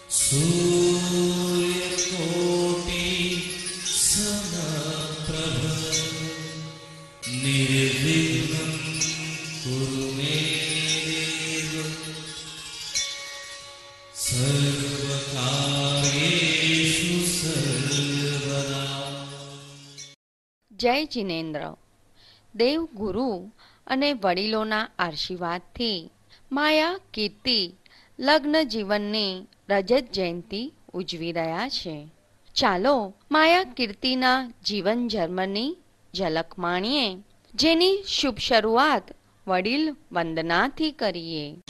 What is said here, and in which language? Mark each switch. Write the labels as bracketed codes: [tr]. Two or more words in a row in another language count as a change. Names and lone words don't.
[sa] सूर्यकोटि समप्रभ निर्विघ्नं कुरु मे देव सर्वकार्येषु सर्वदा। [gu] જય જિનેન્દ્ર. દેવ ગુરુ અને વડીલોના આશીર્વાદથી માયા કીર્તિ લગ્ન જીવનની રજત જયંતિ ઉજવી રહ્યા છે. ચાલો માયા કીર્તિના જીવન જન્મની ઝલક માણીએ, જેની શુભ શરૂઆત વડીલ વંદનાથી કરીએ.